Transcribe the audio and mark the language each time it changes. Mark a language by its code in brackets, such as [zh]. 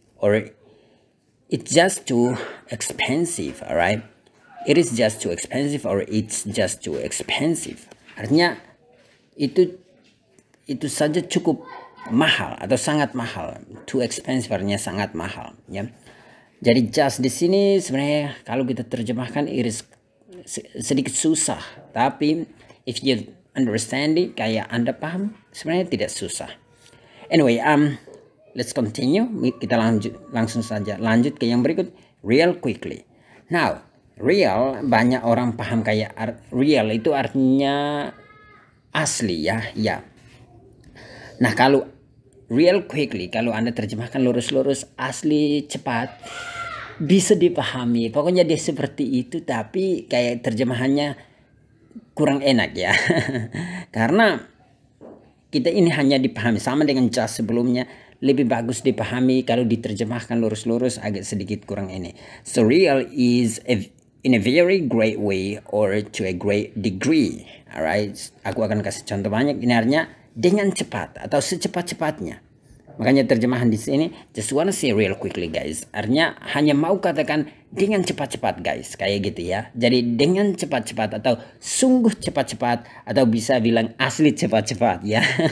[en] Or it's just too expensive, alright? It is just too expensive or it's just too expensive. [id] Artinya itu saja cukup mahal atau sangat mahal. Too expensive artinya sangat mahal ya. Jadi just di sini sebenarnya kalau kita terjemahkan iris sedikit susah, tapi [en] if you understand it, [id] kayak Anda paham, sebenarnya tidak susah. [en] Anyway, let's continue. [id] Kita langsung saja lanjut ke yang berikut. [en] Real quickly. [id] Now, real banyak orang paham kayak real itu artinya asli ya. Nah, kalau real quickly, kalau Anda terjemahkan lurus-lurus, asli cepat, bisa dipahami. Pokoknya dia seperti itu, tapi kayak terjemahannya kurang enak ya. Karena kita ini hanya dipahami sama dengan just sebelumnya. Lebih bagus dipahami kalau diterjemahkan lurus-lurus, agak sedikit kurang ini. [en] So real is in a very great way or to a great degree. [id] Alright, aku akan kasih contoh banyak. Ini artinya dengan cepat atau secepat-cepatnya. Makanya terjemahan di sini [en] just wanna say real quickly guys. [id] Artinya hanya mau katakan dengan cepat-cepat guys, kayak gitu ya. Jadi dengan cepat-cepat atau sungguh cepat-cepat atau bisa bilang asli cepat-cepat ya.